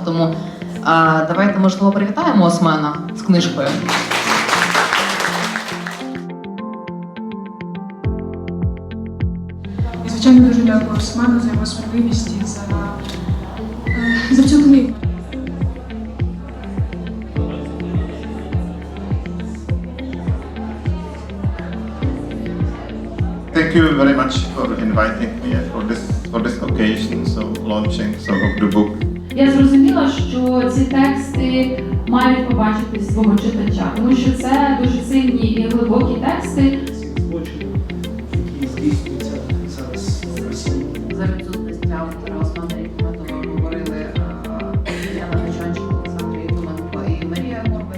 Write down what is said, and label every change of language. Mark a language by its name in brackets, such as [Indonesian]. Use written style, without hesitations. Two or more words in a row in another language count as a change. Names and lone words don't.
[Ukrainian] Тому давайте, можливо, привітаємо Османа з книжкою. І, звичайно, дуже дякую Осману за його сміливість і за цю книгу. [English] Thank you very much for inviting me for this occasion, so launching of the book. [Ukrainian] Я зрозуміла, що ці тексти мають побачитись свого читача, тому що це дуже сильні і глибокі тексти. Злочинів, які здійснюються зараз в Росії. За відсутності автора Османа Єхметова говорили Яна Гачанчик, Олександр Єфименко і Марія Горбач.